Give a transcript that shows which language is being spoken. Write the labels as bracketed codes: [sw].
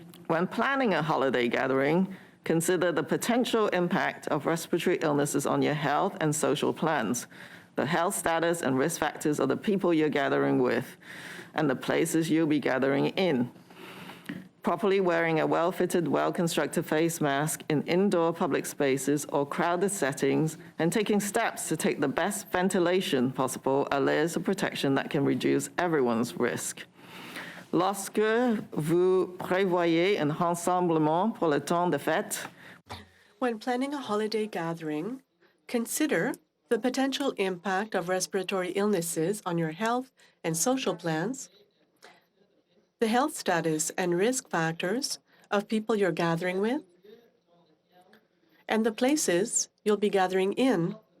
[en] When planning a holiday gathering, consider the potential impact of respiratory illnesses on your health and social plans, the health status and risk factors of the people you're gathering with, and the places you'll be gathering in. Properly wearing a well-fitted, well-constructed face mask in indoor public spaces or crowded settings, and taking steps to take the best ventilation possible are layers of protection that can reduce everyone's risk. [fr] Lorsque vous prévoyez un rassemblement pour le temps de fête, [en] When planning a holiday gathering, consider the potential impact of respiratory illnesses on your health and social plans, the health status and risk factors of people you're gathering with, and the places you'll be gathering in.